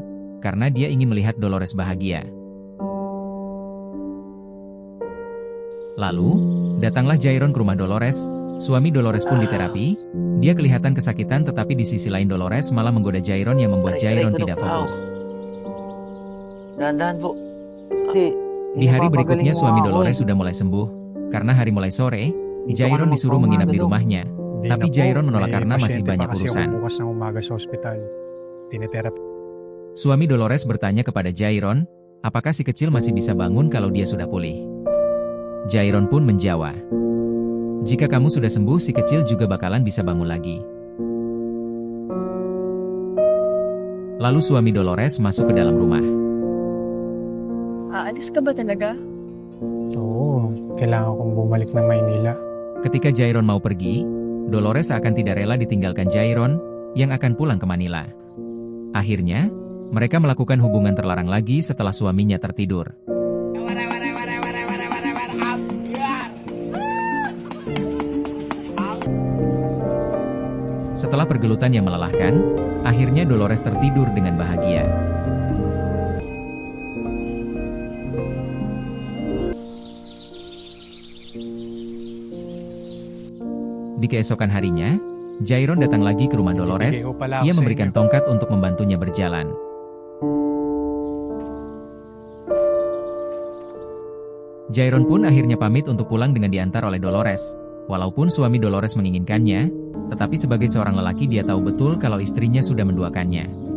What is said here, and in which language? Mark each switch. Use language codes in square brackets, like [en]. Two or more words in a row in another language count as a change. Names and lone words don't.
[id] Karena dia ingin melihat Dolores bahagia. Lalu, datanglah Jairon ke rumah Dolores. Suami Dolores pun diterapi. Dia kelihatan kesakitan tetapi di sisi lain Dolores malah menggoda Jairon yang membuat Jairon tidak fokus. [tl] Dahan-dahan po. [id] Di hari berikutnya suami Dolores sudah mulai sembuh. Karena hari mulai sore, Jairon disuruh menginap di rumahnya. [tl] Hindi [id] Tapi [tl] na po. [id] Jairon menolak [tl] May [id] karena masih [tl] pasyente pa [id] banyak [tl] kasi [id] urusan. [tl] ako bukas ng umaga sa ospital. Tinitherapy. [id] Suami Dolores bertanya kepada Jairon, apakah si kecil masih bisa bangun kalau dia sudah pulih? Jairon pun menjawab, jika kamu sudah sembuh si kecil juga bakalan bisa bangun lagi. Lalu suami Dolores masuk ke dalam rumah. [tl] Aalis ka ba talaga? Oo, kailangan kong bumalik ng Maynila. [id] Ketika Jairon mau pergi, Dolores akan tidak rela ditinggalkan Jairon, yang akan pulang ke Manila. Akhirnya, mereka melakukan hubungan terlarang lagi setelah suaminya tertidur. Setelah pergelutan yang melelahkan, akhirnya Dolores tertidur dengan bahagia. Di keesokan harinya, Jairon datang lagi ke rumah Dolores. [tl] Bibigay ko pala ako [id] Ia [tl] sa [id] memberikan [tl] inyo. [id] tongkat untuk membantunya berjalan. Jairon pun akhirnya pamit untuk pulang dengan diantar oleh Dolores. Walaupun suami Dolores menginginkannya, tetapi sebagai seorang lelaki dia tahu betul kalau istrinya sudah menduakannya.